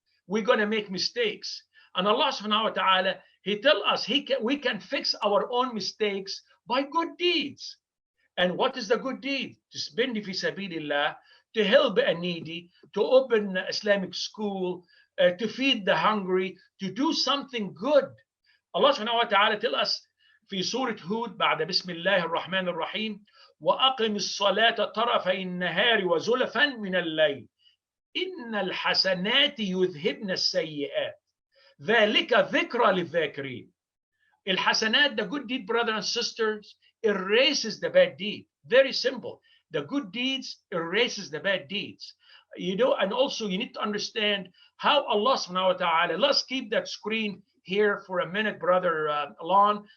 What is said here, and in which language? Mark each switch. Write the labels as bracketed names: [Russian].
[English] We're gonna make mistakes. And Allah subhanahu wa ta'ala, He tell us we can fix our own mistakes by good deeds. And what is the good deed? To spend fi sabilillah, to help a needy, to open Islamic school, to feed the hungry, to do something good. Allah subhanahu wa ta'ala tell us [Arabic] في سورة هود بعد بسم الله الرحمن الرحيم وأقم الصلاة طرفي النهار وزلفا من الليل إن الحسنات يذهبن السيئات ذلك ذكرى للذاكرين. [English] الحسنات, the good deed, brothers and sisters, erases the bad deed. Very simple. The good deeds erases the bad deeds. You know, and also you need to understand how Allah subhanahu wa ta'ala, let's keep that screen here for a minute, brother Alon.